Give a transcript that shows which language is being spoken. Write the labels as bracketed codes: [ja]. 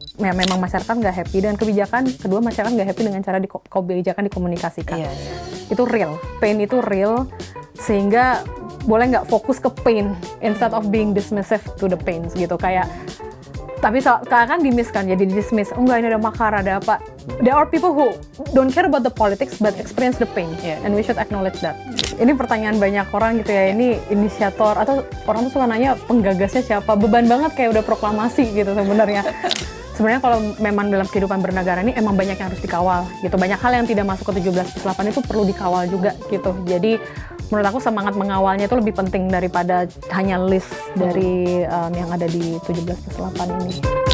[id] memang masyarakat nggak happy dengan kebijakan, kedua masyarakat nggak happy dengan cara kebijakan dikomunikasikan. Itu real, pain itu real, sehingga boleh nggak fokus ke pain [en] instead of being dismissive to the pains [id] gitu. Kayak tapi kan di-miss kan, jadi di-dismiss. Oh enggak, ini ada makar, ada apa. [en] There are people who don't care about the politics but experience the pain, and we should acknowledge that. [id] Ini pertanyaan banyak orang gitu ya, ini inisiator atau orang tuh suka nanya penggagasnya siapa. Beban banget kayak udah proklamasi gitu sebenarnya. Sebenarnya kalau memang dalam kehidupan bernegara ini emang banyak yang harus dikawal gitu. Banyak hal yang tidak masuk ke 17+8 itu perlu dikawal juga gitu. Jadi menurut aku semangat mengawalnya itu lebih penting daripada hanya list dari yang ada di 17+8 ini.